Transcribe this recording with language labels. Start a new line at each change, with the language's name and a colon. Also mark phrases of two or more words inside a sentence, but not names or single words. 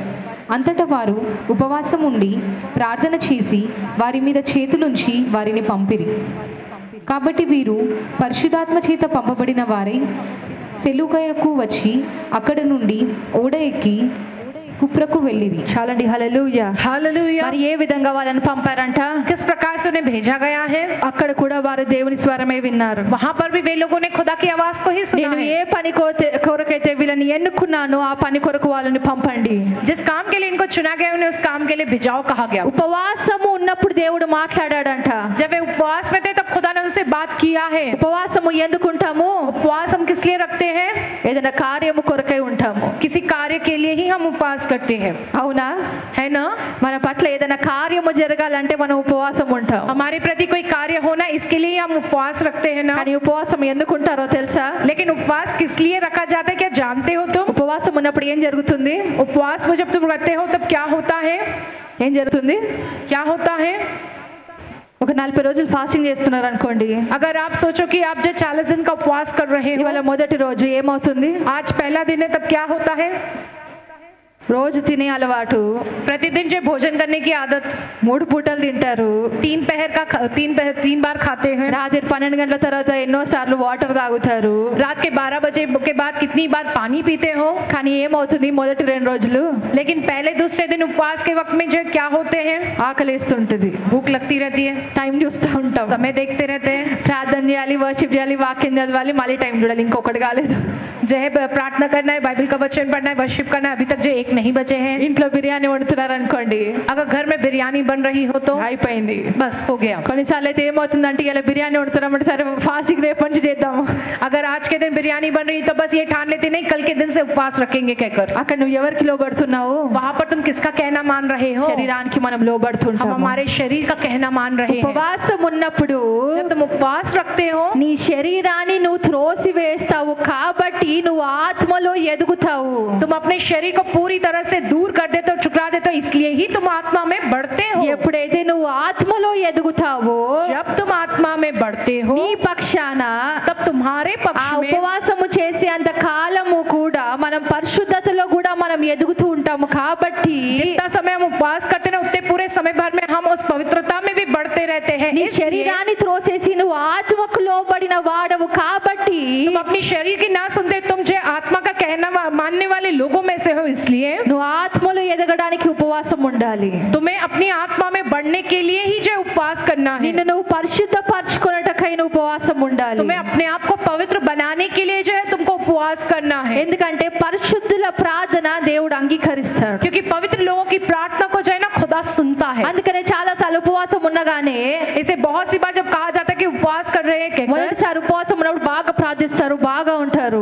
Telugu: అంతటా వారు ఉపవాసం ఉండి ప్రార్థన చేసి వారి మీద చేతులుంచి వారిని పంపిరి. కాబట్టి వీరు పరిశుద్ధాత్మ చేత పంపబడిన వారై సెలూకయకు వచ్చి అక్కడ నుండి ఓడ ఎక్కి కుప్రకు వెళ్ళిరి. చాలండి. హల్లెలూయా.
Hindi: हालेलुया।
Telugu: మరి ఏ విధంగా వాళ్ళని పంపారంట?
Hindi: किस प्रकार से उन्हें भेजा गया है?
Telugu: అక్కడ కూడా వారు దేవుని స్వరమే విన్నారు.
Hindi: वहां पर भी वे लोगों ने खुदा की आवाज को ही सुना
Telugu: నేను
Hindi: है।
Telugu: ఏ పని కొరకైతే వీళ్ళని ఎన్నుకున్నానో ఆ పని కొరకు వాళ్ళని పంపండి.
Hindi: जिस काम के लिए इनको चुना गया उन्हें उस काम के लिए भेजाओ कहा गया।
Telugu: ఉపవాసము ఉన్నప్పుడు దేవుడు మాట్లాడాడంట.
Hindi: जब वे उपवास में थे तब खुदा ने उनसे बात किया है।
Telugu: ఉపవాసము ఎందుకుంటాము?
Hindi: उपवास हम किस लिए रखते हैं?
Telugu: ఏదైనా కార్యము కొరకై ఉంటాము.
Hindi: किसी कार्य के लिए ही हम उपवास करते हैं,
Telugu: అవునా?
Hindi: है ना?
Telugu: మన పట్ల ఏదైనా కార్యము జరగాలంటే మనం ఉపవాసం ఉంటాం.
Hindi: हमारे प्रति कोई कार्य होना इसके लिए हम उपवास रखते हैं ना।
Telugu: కానీ ఉపవాసం ఎందుకుంటారో తెలుసా?
Hindi: लेकिन उपवास किस लिए रखा जाता है, क्या जानते हो तुम?
Telugu: ఉపవాసం ఉన్నప్పుడు ఏం జరుగుతుంది?
Hindi: उपवास में जब तुम रहते हो तब क्या होता है?
Telugu: ఏం జరుగుతుంది?
Hindi: क्या होता है?
Telugu: ఒక 40 రోజులు ఫాస్టింగ్ చేస్తున్నారు అనుకోండి.
Hindi: अगर आप सोचो कि आप जो 40 दिन का उपवास कर रहे हो,
Telugu: ఇవాళ మొదటి రోజు ఏమవుతుంది?
Hindi: आज पहला दिन है, तब क्या होता है?
Telugu: రోజు తినే అలవాటు,
Hindi: प्रतिदिन जो भोजन करने की आदत,
Telugu: 3 పూటలు తింటారు.
Hindi: 3 बार खाते हैं।
Telugu: రాత్రి 12 గంటల తర్వాత ఎన్నో సార్లు వాటర్ తాగుతారు.
Hindi: रात के 12 बजे के बाद कितनी बार पानी पीते हो।
Telugu: కానీ ఏమవుతుంది? మొదటి 2 రోజులు
Hindi: लेकिन पहले दूसरे दिन उपवास के वक्त में जो क्या होते हैं,
Telugu: ఆకలిస్తుంటది.
Hindi: भूख लगती रहती है,
Telugu: టైం చూస్తూ ఉంటాం.
Hindi: समय देखते रहते हैं,
Telugu: ప్రార్థన చేయాలి, వర్షిప్ చేయాలి, వాక్యం చదవాలి, మళ్ళీ టైం చూడాలి. ఇంకొకటి కాలేదు.
Hindi: जो है प्रार्थना करना है, बाइबल का वचन पढ़ना है, वर्शिप करना है, अभी तक जो एक नहीं बचे हैं।
Telugu: ఇంట్లో బిర్యానీ వండుతున్నారు అనుకోండి,
Hindi: अगर घर में बिरयानी बन रही हो तो
Telugu: అయిపోయింది.
Hindi: बस हो गया।
Telugu: కొన్నిసార్లు అయితే ఏమవుతుందంటే ఇలా బిర్యానీ వండుతున్నామంటే సరే ఫాస్టింగ్ రేపు నుంచి చేద్దాము.
Hindi: अगर आज के दिन बिरयानी बन रही तो बस ये ठान लेते नहीं कल के दिन से उपवास रखेंगे कहकर।
Telugu: అక్కడ నువ్వు ఎవరికి లోబడుతున్నావు?
Hindi: वहां पर तुम किसका कहना मान रहे हो?
Telugu: శరీరానికి మనం
Hindi: हम
Telugu: లోబడుతుంటాము.
Hindi: हमारे शरीर का कहना मान रहे हैं।
Telugu: ఉపవాసం ఉన్నప్పుడు
Hindi: जब तुम उपवास रखते हो,
Telugu: నీ శరీరాన్ని నువ్వు త్రోసి వేస్తావు కాబట్టి నువ్వు ఆత్మలో ఎదుగుతావు.
Hindi: तुम अपने शरीर को पूरी तरह से दूर कर देते हो, ठुकरा देते हो, इसलिए ही तुम आत्मा में बढ़ते हो।
Telugu: ఎప్పుడైతే నువ్వు ఆత్మలో ఎదుగుతావో
Hindi: जब तुम आत्मा में बढ़ते हो
Telugu: నీ పక్షాన
Hindi: तब तुम्हारे
Telugu: ఆ
Hindi: पक्ष में
Telugu: ఉపవాసము చేసే అంత కాలము కూడా మనం పరిశుద్ధతలో కూడా మనం ఎదుగుతూ ఉంటాము. కాబట్టి
Hindi: जितना समय हम उपवास करते हैं उतने पूरे समय भर में हम उस पवित्रता में भी बढ़ते रहते हैं।
Telugu: నీ
Hindi: इसलिए
Telugu: శరీరాన్ని త్రోసేసి నువ్వు ఆత్మకు లోబడిన వాడవు కాబట్టి
Hindi: तुम अपनी शरीर की ना सुनते, तुम जो आत्मा का कहना मानने वाले लोगों में से हो, इसलिए
Telugu: నువ్వు ఆత్మలో ఎదగడానికి ఉపవాసం ఉండాలి.
Hindi: तुम्हें अपनी आत्मा में बढ़ने के लिए ही जो उपवास करना है.
Telugu: నిన్ను నువ్వు పరిశుద్ధపరచుకొనుటకై నువ్వు ఉపవాసం ఉండాలి.
Hindi: तुम्हें अपने आप को पवित्र बनाने के लिए जो है तुमको उपवास करना है.
Telugu: ఎందుకంటే పరిశుద్ధుల ప్రార్థన దేవుడు అంగీకరిస్తాడు.
Hindi: क्योंकि पवित्र लोगों की प्रार्थना को जो है ना खुदा सुनता है.
Telugu: అందుకనే చాలా సార్లు ఉపవాసం ఉన్నగానే
Hindi: इसे बहुत सी बार जब कहा जाता है कि उपवास कर रहे हैं,
Telugu: మొదటిసారి ఉపవాసం ఉన్నప్పుడు బాగా ప్రార్థిస్తారు, బాగా ఉంటారు.